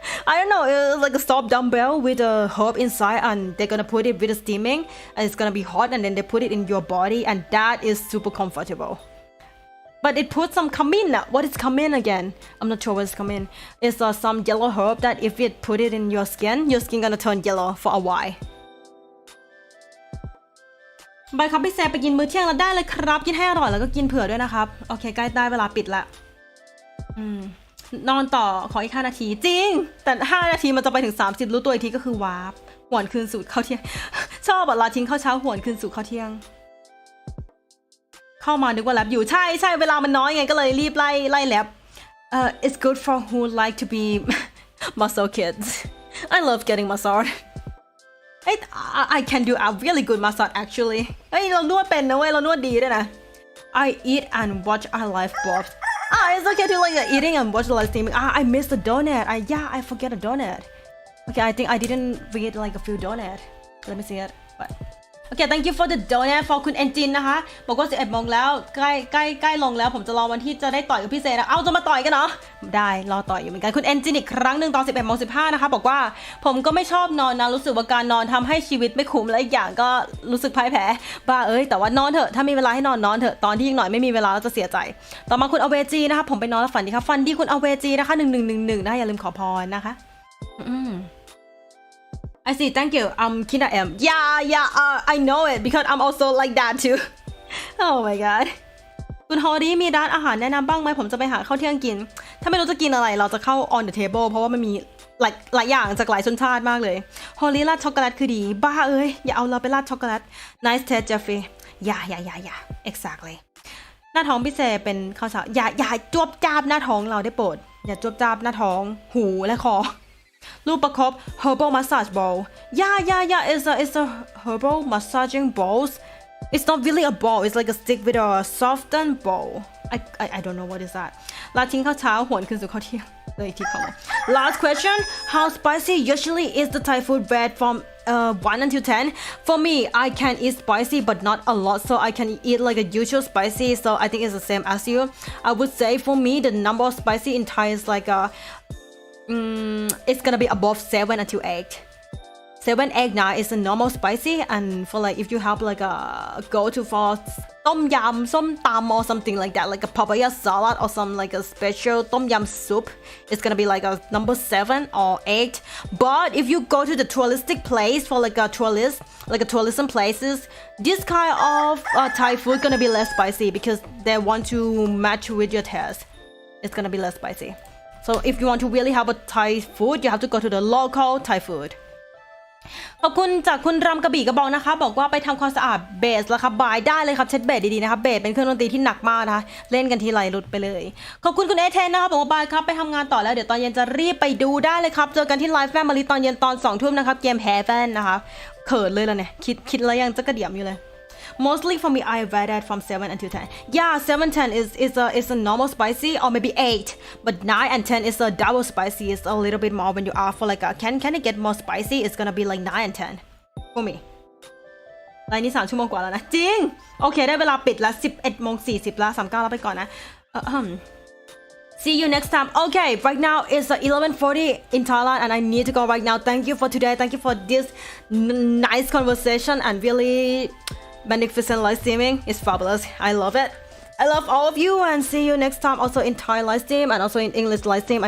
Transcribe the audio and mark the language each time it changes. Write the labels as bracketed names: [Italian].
[English] I don't know, it's like a soft dumbbell with a herb inside, and they're gonna put it with the steaming, and it's gonna be hot, and then they put it in your body, and that is super comfortable. But it puts some cumin. What is cumin again? I'm not sure what is cumin. It's some yellow herb that if you put it in your skin gonna turn yellow for a while. [Thai] บายครับพี่แซมไปกินมื้อเที่ยงแล้วได้เลยครับกินให้อร่อยแล้วก็กินเผื่อด้วยนะครับโอเคใกล้ได้เวลาปิดละนอนต่อขออีก5 นาทีจริงแต่5 นาทีมันจะไปถึง30รู้ตัวอีกทีก็คือวาร์ปหวนคืนสู่ข้าวเที่ยงชอบลาทิ้งข้าวเช้าหวนคืนสู่ข้าวเที่ยงเข้ามานึกว่าแลบอยู่ใช่เวลามันน้อยไงก็เลยรีบไล่แลบ [English] it's good for who like to be muscle kids. I love getting massage. I can do a really good massage actually. [Thai] เรานวดเป็นนะเว้ยเรานวดดีด้วยนะ [English] I eat and watch our live box. It's okay to like eating and watch the live streaming. I missed the donut. I forget a donut. Okay, I think I didn't read like a few donut. Let me see it. But okay, thank you for the donut for [Thai] คุณเอนจินนะคะบอกว่า11 โมงแล้วใกล้ลงแล้วผมจะรอวันที่จะได้ต่อยกับพี่เซนะเอาจะมาต่อยกันเนาะได้รอต่อยอยู่เหมือนกันคุณเอนจินอีกครั้งหนึ่งตอน 11 โมง 15นะคะบอกว่าผมก็ไม่ชอบนอนนะรู้สึกว่าการนอนทำให้ชีวิตไม่คุ้มและอีกอย่างก็รู้สึกพ่ายแพ้บ้าแต่ว่านอนเถอะถ้ามีเวลาให้นอนเถอะตอนที่อีกหน่อยไม่มีเวลาแล้วจะเสียใจต่อมาคุณอเวจีนะคะผมไปนอนแล้วฝันดีครับฝันดีคุณอเวจีนะคะ1111นะอย่าลืมขอพรนะคะ [English] I see, thank you. Kinda M. Yeah, I know it because I'm also like that too. Oh my god. [Thai] คุณฮอรี่มีร้านอาหารแนะนำบ้างไหมผมจะไปหาข้าวเที่ยงกินถ้าไม่รู้จะกินอะไรเราจะเข้า on the table เพราะว่ามันมีหลายอย่างจากหลายชนชาติมากเลยฮอรี่ราดช็อกโกแลตคือดีบ้าอย่าเอาเราไปราดช็อกโกแลต [English] Nice taste Jeffrey. Yeah. Exactly. [Thai] หน้าท้องพี่เซเป็นข้าวเช้าอย่าจวบจ้าบหน้าท้องเราได้โปรดอย่าจวบจ้าบหน้าท้องหูและคอรูปประคบ [English] herbal massage bowl. Yeah. It's a herbal massaging bowls. It's not really a ball. It's like a stick with a softened bowl. I don't know what is that. [Thai] ลาทิ้งข้าวเช้าหวนคืนสู่ข้าวเที่ยงเลยที่เข้ามา [English] Last question. How spicy usually is the Thai food rate from 1 until 10? For me, I can eat spicy but not a lot, so I can eat like a usual spicy. So I think it's the same as you. I would say for me the number of spicy in Thai is like it's gonna be above 7 until 8. 7 egg 9 is a normal spicy, and for like if you have like a go-to for tom yum, som tam or something like that, like a papaya salad or some like a special tom yum soup, it's gonna be like a number 7 or 8. But if you go to the touristic place for like a tourist, like a tourism places, this kind of Thai food gonna be less spicy because they want to match with your taste. It's gonna be less spicy. So if you want to really have a Thai food, you have to go to the local Thai food. [Thai] ขอบคุณจากคุณรำกระบี่กระบองนะคะบอกว่าไปทำความสะอาดเบสแล้วครับบายได้เลยครับเช็ดเบสดีๆนะครับเบสเป็นเครื่องดนตรีที่หนักมากนะคะเล่นกันทีไรหลุดไปเลยขอบคุณคุณเอเทนนะครับบอกว่าบายครับไปทำงานต่อแล้วเดี๋ยวตอนเย็นจะรีบไปดูได้เลยครับเจอกันที่ไลฟ์แฟมิลี่ตอนเย็นตอน 2 ทุ่มนะครับเกมแฮเวนนะคะเขินเลยล่ะเนี่ยคิดแล้วยังจะกระเดี่ยมอยู่เลย [English] Mostly for me, I rated from 7 until 10. Yeah, 7, 10 is a normal spicy or maybe 8. But 9 and 10 is a double spicy. It's a little bit more when you ask for like a can it get more spicy? It's gonna be like 9 and 10 for me. [Thai] ไลน์นี้3 ชั่วโมงกว่าแล้วนะจริงโอเคได้เวลาปิดละ 11:40 ละ39แล้วไปก่อนนะ [English] See you next time. Okay, right now it's 11:40 in Thailand and I need to go right now. Thank you for today. Thank you for this nice conversation and really magnificent live streaming. It's fabulous. I love it. I love all of you and see you next time also in Thai live stream and also in English live stream.